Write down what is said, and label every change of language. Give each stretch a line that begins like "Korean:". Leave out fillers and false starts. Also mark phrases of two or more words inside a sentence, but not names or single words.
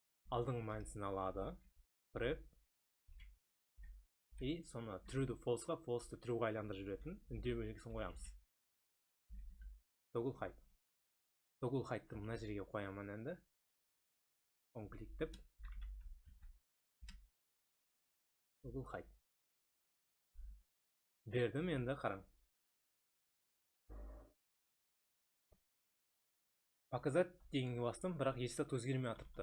Kara-Kalpak: алдыңғы мәнісін алады, prep, и соны true'ді false'ға, false'ді true'ға айландырып жіберетін үндеу белгісін қоямыз.
English: Toggle hide. Toggle hide'ды
Kara-Kalpak: мына жерге қоямын енді. Он кликтеп.
English: Toggle hide.
Kara-Kalpak: Бердім, енді қараң. Показать дегенге бастым, бірақ естат өзгермей атыпты.